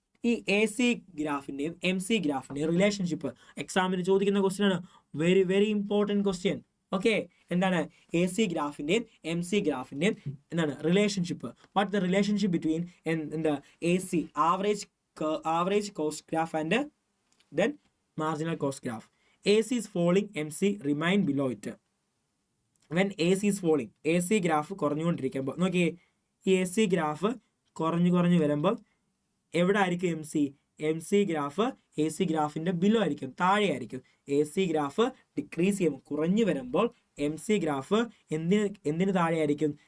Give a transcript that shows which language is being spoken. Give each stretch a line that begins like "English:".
Malayalam: ഈ A C ഗ്രാഫിൻ്റെയും M C ഗ്രാഫിൻ്റെയും relationship എക്സാമിന് ചോദിക്കുന്ന ക്വസ്റ്റ്യൻ ആണ്. Very very important question. Okay, എന്താണ് എ സി ഗ്രാഫിൻ്റെയും എം സി ഗ്രാഫിൻ്റെയും എന്താണ് relationship?
English: What the relationship between എന്താ A C average cost graph and then marginal cost graph. A C is falling, M C remain below it. When A C is falling,
Malayalam: A C graph കുറഞ്ഞുകൊണ്ടിരിക്കുമ്പോൾ നോക്കിയേ, ഈ A C graph കുറഞ്ഞു വരുമ്പോൾ എവിടെ ആയിരിക്കും M C? M C graph A C ഗ്രാഫിൻ്റെ below ആയിരിക്കും, താഴെ ആയിരിക്കും. A C graph decrease ചെയ്യുമ്പോൾ കുറഞ്ഞു വരുമ്പോൾ എം സി ഗ്രാഫ് എന്തിന് താഴെ ആയിരിക്കും?